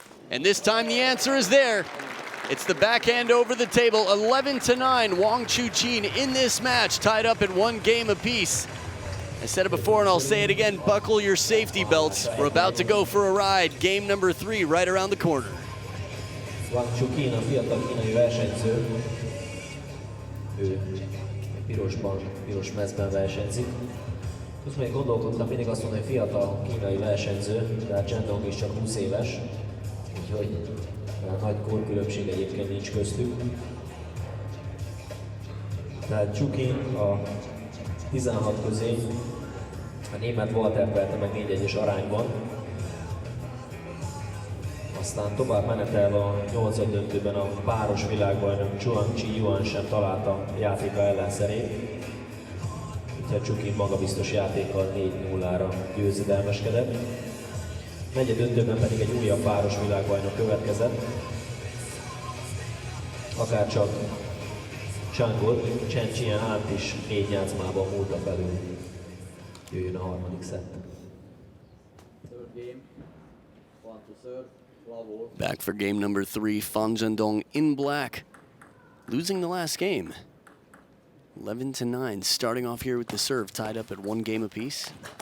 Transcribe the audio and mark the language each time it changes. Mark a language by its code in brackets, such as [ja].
[en] And this time the answer is there. It's the backhand over the table, 11-9. WANG Chuqin in this match, tied up at 1 game apiece. I said it before and I'll say it again, buckle your safety belts. We're about to go for a ride. Game number 3 right around the corner. [hu] WANG Chuqin, a fiatal kínai versenyző. Ő piros mezben versenyzik. Most még gondolkodtam, mindig azt mondom, hogy fiatal kínai versenyző, de hát Zhendong is csak 20 éves. Úgyhogy nagy korkülönbség egyébként nincs köztük. Tehát Chuqin a 16 közé a német Walter verte meg 4-1-es arányban. A Aztán tovább menetel a 8. döntőben a páros világbajnok Chuqin Yuan sem találta játéka ellenszerét. Úgyhogy Chuqin magabiztos játékkal 4-0-ra győzedelmeskedett. Negyed döntőben pedig egy újabb páros világbajnok következett. Akárcsak Csangot, Chen Qian is 4 játszmában múlta felül. Jöjjön a harmadik szett. [en] Third game. 1 to serve. Love all. Back for game number 3, Zhendong in black, losing the last game. 11-9, starting off here with the serve, tied up at 1 game apiece.